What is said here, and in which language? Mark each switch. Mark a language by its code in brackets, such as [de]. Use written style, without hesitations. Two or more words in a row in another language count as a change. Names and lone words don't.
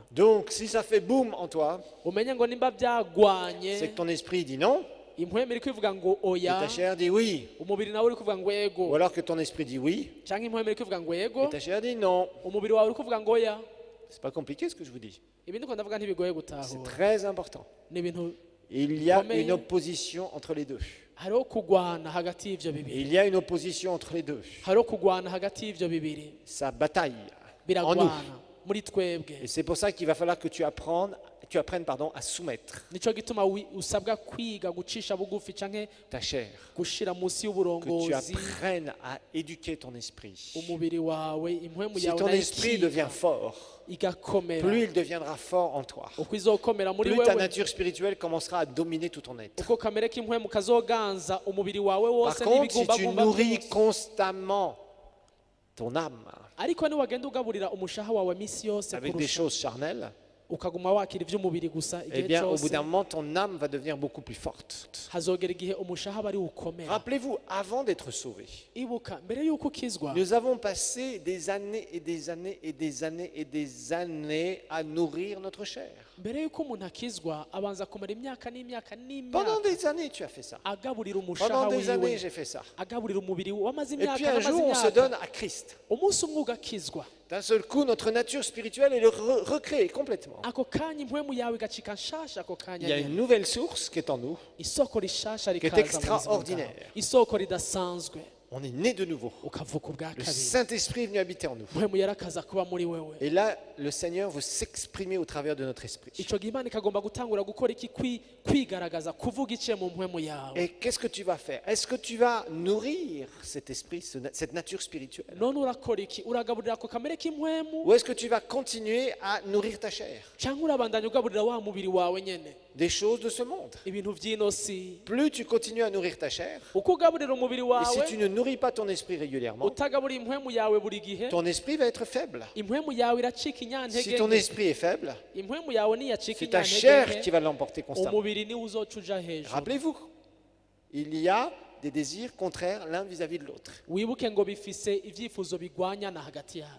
[fr] Donc, si ça fait boum en toi, [rn] umenye ngo nimba vyagwanye [fr] c'est que ton esprit dit non, [rn] impwemu iri kwivuga ngo [fr] et [rn] oya [fr] ta chair dit oui. [rn] umubiri nawe uri kuvuga ngo [fr] Ou [rn] yego [fr] alors que ton esprit dit oui, [rn] canke impwemu iri kuvuga ngo [fr] et [rn] yego [fr] ta chair dit non. [rn] umubiri wawe uri kuvuga ngo oya [fr] C'est pas compliqué ce que je vous dis. [rn] ibindi ko ndavuga ntibigoye [fr] C'est [rn] gutahura [fr] très important. [rn] ni ibintu [fr] Il y a Combien- une opposition entre les deux. [rn] hariho kugwana hagati y'ivyo [fr] Et [rn] bibiri [fr] il y a une opposition entre les deux. [rn] hariho kugwana hagati y'ivyo bibiri [fr] Ça bataille en nous. [rn] biragwana muri twebwe [fr] Et c'est pour ça qu'il va falloir que tu apprennes à soumettre [rn] nico gituma usabwa kwiga gucisha bugufi canke [fr] ta chair. [rn] gushira munsi [fr] Que tu [rn] y'uburongozi [fr] apprennes à éduquer ton esprit. [rn] umubiri wawe impwemu [fr] Si [rn] yawe [fr] ton esprit devient [rn] nayikiga [fr] fort, [rn] igakomera [fr] plus il deviendra fort en toi. [rn] uko izokomera muri [fr] Plus ta [rn] wewe [fr] nature spirituelle commencera à dominer tout ton être. [rn] uko kamere k'impwemu kazoganza umubiri wawe [fr] Par [rn] wose [fr] contre, si tu [rn] n'ibigumbagumba [fr] nourris [rn] byose. [fr] constamment ton âme [rn] ariko niwagenda ugaburira umushaha wawe misi yose [fr] avec des [rn] kurusha [fr] choses charnelles, [rn] ukaguma wakira ivy'umubiri gusa eh igihe [fr] bien, au bout [rn] cyose [fr] d'un moment, ton âme va devenir beaucoup plus forte. [rn] hazogera igihe umushaha aba ari ukomera [fr] Rappelez-vous, avant d'être sauvé, [rn] ibuka mbere y'uko ukizwa [fr] nous avons passé des années et des années et des années et des années à nourrir notre chair. [rn] mbere y'uko umuntu akizwa abanza kumara imyaka n'imyaka [fr] Pendant [rn] n'imyaka [fr] des années, tu as fait ça. [rn] agaburira umushaha [fr] Pendant des années, [rn] wiwe [fr] j'ai fait ça. [rn] agaburira umubiri wamaze [fr] Et [rn] imyaka [fr] puis un [rn] n'amaze [fr] jour, on se [rn] imyaka [fr] donne à Christ. [rn] umunsi umwe ugakizwa [fr] D'un seul coup, notre nature spirituelle est recréée complètement. [rn] ako kanya impwemu yawe igacika nshasha ako [fr] Il [rn] kanya [fr] y a [rn] nyene. [fr] une nouvelle source qui est en nous. [rn] isoko rishasha [fr] qui est [rn] rikaza mu buzima [fr] extraordinaire. [rn] bwawe isoko ridasanzwe [fr] On est né de nouveau. [rn] ukavuka ubwa [fr] Le [rn] kabiri [fr] Saint-Esprit est venu habiter en nous. [rn] impwemu yarakaza kuba muri wewe [fr] Et là, le Seigneur veut s'exprimer au travers de notre esprit. [rn] ico gihe imana ikagomba gutangura gukora iki kwigaragaza kuvuga iciye mu mpwemu yawe [fr] Et qu'est-ce que tu vas faire? Est-ce que tu vas nourrir cet esprit, cette nature spirituelle? [rn] none urakora iki uragaburira ako kamere k'impwemu [fr] Ou est-ce que tu vas continuer à nourrir ta chair? [rn] cyangwa urabandanya ugaburira wa mubiri wawe nyene [fr] Des choses de ce monde. [rn] ibintu vy'ino si [fr] Plus tu continues à nourrir ta chair, [rn] uko ugaburira umubiri [fr] et si [rn] wawe [fr] tu ne nourris pas ton esprit régulièrement, [rn] utagaburira impwemu yawe buri gihe [fr] ton esprit va être faible. [rn] impwemu yawe iracika [fr] Si [rn] inyantege [fr] ton [rn] nke. [fr] esprit est faible, [rn] impwemu yawe niyacika [fr] c'est ta [rn] inyantege [fr] chair [rn] nke, [fr] qui va l'emporter constamment. [rn] umubiri niwe uzoca uja hejuru [fr] Rappelez-vous, il y a des désirs contraires l'un vis-à-vis de l'autre. [rn] wibuke ngo bifise ivyifuzo bigwanyana hagati yabo